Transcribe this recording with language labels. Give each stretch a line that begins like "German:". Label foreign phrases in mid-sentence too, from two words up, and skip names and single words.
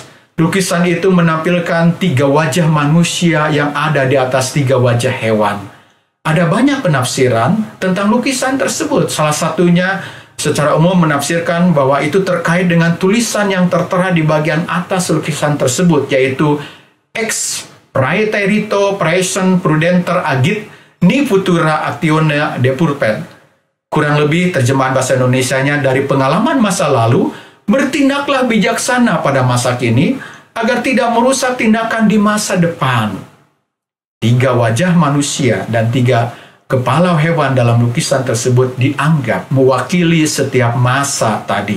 Indonesian: Lukisan itu menampilkan 3 wajah manusia yang ada di atas 3 wajah hewan. Ada banyak penafsiran tentang lukisan tersebut. Salah satunya secara umum menafsirkan bahwa itu terkait dengan tulisan yang tertera di bagian atas lukisan tersebut, yaitu
Latin: Ex praeterito praesent prudenter agit ni futura actione depurpet.
Indonesian: Kurang lebih terjemahan bahasa Indonesianya, dari pengalaman masa lalu, bertindaklah bijaksana pada masa kini agar tidak merusak tindakan di masa depan. 3 wajah manusia dan 3 kepala hewan dalam lukisan tersebut dianggap mewakili setiap masa tadi.